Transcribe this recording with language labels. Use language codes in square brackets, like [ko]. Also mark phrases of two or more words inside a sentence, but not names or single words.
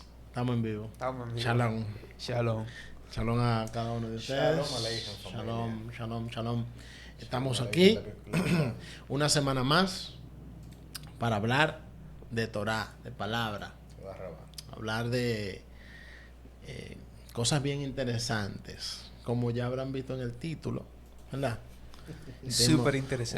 [es] Estamos en vivo. Estamos en vivo. Shalom. Shalom. Shalom a cada uno de ustedes. [he] שלום עליכם, [es] familia. [he] שלום, שלום, שלום. [es] Estamos Shalom aquí aleichem. una semana más para hablar de Torah, de palabra. Se va a robar. Hablar de cosas bien interesantes, como ya habrán visto en el título, ¿verdad? Súper interesante.